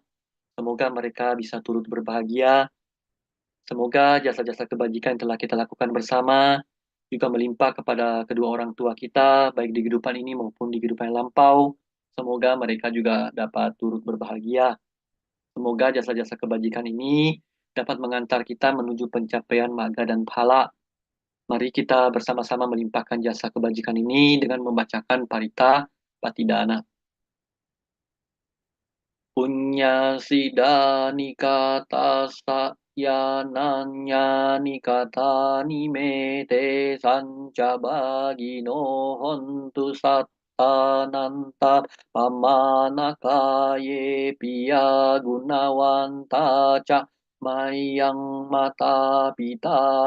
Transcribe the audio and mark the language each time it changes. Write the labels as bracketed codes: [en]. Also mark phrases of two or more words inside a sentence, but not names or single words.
[id] Semoga mereka bisa turut berbahagia. Semoga jasa-jasa kebajikan yang telah kita lakukan bersama juga melimpah kepada kedua orang tua kita, baik di kehidupan ini maupun di kehidupan yang lampau. Semoga mereka juga dapat turut berbahagia. Semoga jasa-jasa kebajikan ini dapat mengantar kita menuju pencapaian marga dan pahala. Mari kita bersama-sama melimpahkan jasa kebajikan ini dengan membacakan Parita Patidana. [pi] Punya sida nikata sayananya nikata nimete sanca bagino hontu sattananta pamanakaye piya gunawanta ca mayang mata pita